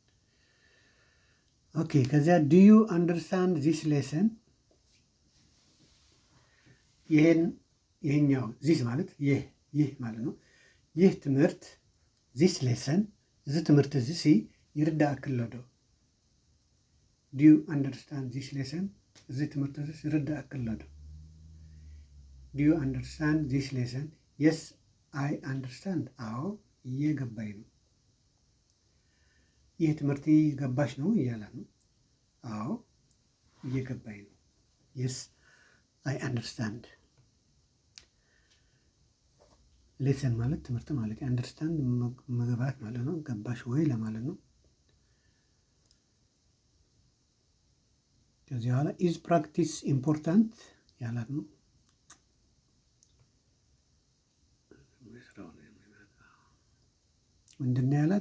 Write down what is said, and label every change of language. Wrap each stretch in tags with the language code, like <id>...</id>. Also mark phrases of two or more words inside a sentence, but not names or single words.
<am>ኦኬ ከዚያ</am> <en>do you understand this lesson፣</en> <am>ይሄኛው ዚስ ማለት ይህ ማለት ነው። ይህ ትምህርት</am> <en>this lesson</en> <ti>እዚ ትምህርቲ እዚ ሲ ይርዳእ ክለዶ።</ti> <en>ዱ ዩ አንደርስታንድ ዚስ ሌሰን</en> <ti>እዚ ትምህርቲ እዚ ይርዳእ ክለዶ።</ti> <en>ዱ ዩ አንደርስታንድ ዚስ ሌሰን የስ አይ አንደርስታንድ</en> <am>አዎ እየገባኝ ነው። ይህ ትምህርት ገባሽ ነው እያለ ነው። አዎ እየገባኝ ነው።</am> <en>yes I understand።</en> <am>ሌሰን ማለት ትምህርት ማለት አንደርስታንድ መግባት ማለት ነው። ገባሽ ወይ ለማለት ነው። ከዚህ በኋላ</am> <en>is practice important</en> <am>ያላት ነው። ምንድን ነው ያላት?</am>